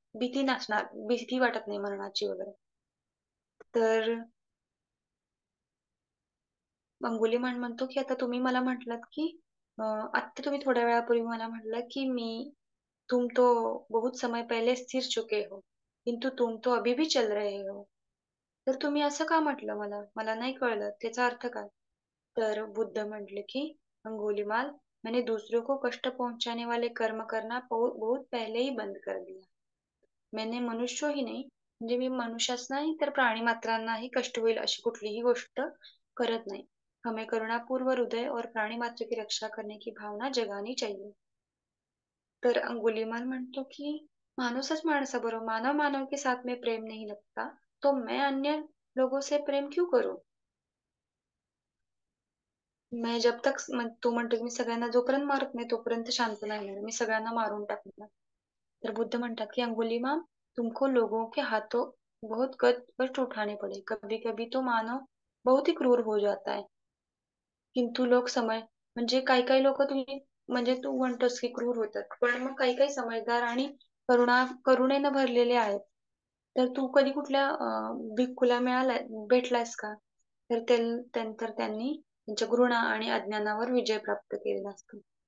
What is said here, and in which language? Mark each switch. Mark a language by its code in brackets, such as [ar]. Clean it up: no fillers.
[mr] भीती नसणार, भीती वाटत नाही मरणाची वगैरे. तर अंगुलीमाल म्हणतो, की आता तुम्ही मला म्हटलात, की आत्ता तुम्ही थोड्या वेळापूर्वी मला म्हटलात, की [hi] तुम तो बहुत समय पहले स्थिर चुके हो, किंतु तुम तो अभी भी चल रहे हो. [mr] तर तुम्ही असं का म्हटलं मला? मला नाही कळलं. त्याचा अर्थ काय? तर बुद्ध म्हटले, की [hi] अंगुलीमाल, मैंने दूसरों को कष्ट पहुंचाने वाले कर्म करना बहुत पहले ही बंद कर दिया. मैंने मनुष्य ही [mr] नाही, म्हणजे मी मनुष्याच नाही तर प्राणी मात्रांनाही कष्ट होईल अशी कुठलीही गोष्ट करत नाही. [hi] हमें करुणापूर्ण हृदय और प्राणी मात्र की रक्षा करने की भावना जगानी चाहिए. [mr] तर अंगुलीमाल म्हणतो, की माणूसच माणसाबरोबर [hi] मानव मानव के साथ में प्रेम नहीं लगता, तो मैं अन्य लोगों से प्रेम क्यों करूं? मैं जब तक [mr] तो म्हणतो, की मी सगळ्यांना जोपर्यंत मारत नाही तोपर्यंत शांत नाही होणार. मी सगळ्यांना मारून टाकणार. तर बुद्ध म्हणतात, की [hi] अंगुलीमाल, तुमको लोगों के हाथों बहुत कष्ट उठाने पड़े. कभी-कभी तो मानव बहुत ही क्रूर हो जाता है. [mr] किंतु लोक म्हणजे काही-काही लोकं तुम्ही म्हणजे तू म्हणतोस की क्रूर होतात. पण मग काही-काही समजदार आणि करुणेनं भरलेले आहेत. तर तू कधी कुठल्या भिक्खूला भेटलायस का? तर तर त्यांनी त्यांच्या घृणा आणि अज्ञानावर विजय प्राप्त केलेला असतो.